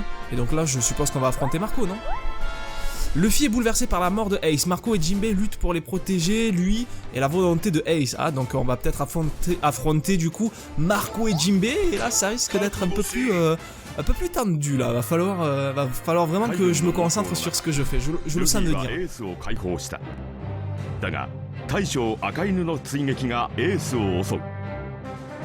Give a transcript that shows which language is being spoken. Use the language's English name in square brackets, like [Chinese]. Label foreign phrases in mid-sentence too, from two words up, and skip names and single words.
[French] Et donc là, je suppose qu'on va affronter Marco, non? Luffy est bouleversé par la mort de Ace. Marco et Jinbei luttent pour les protéger, lui, et la volonté de Ace. Ah, donc on va peut-être affronter du coup Marco et Jinbei, et là ça risque d'être un peu plus tendu là. Va falloir vraiment que je me concentre sur ce que je fais. Je le sens de dire. [Japanese] だが大将赤犬の追撃がエースを襲う。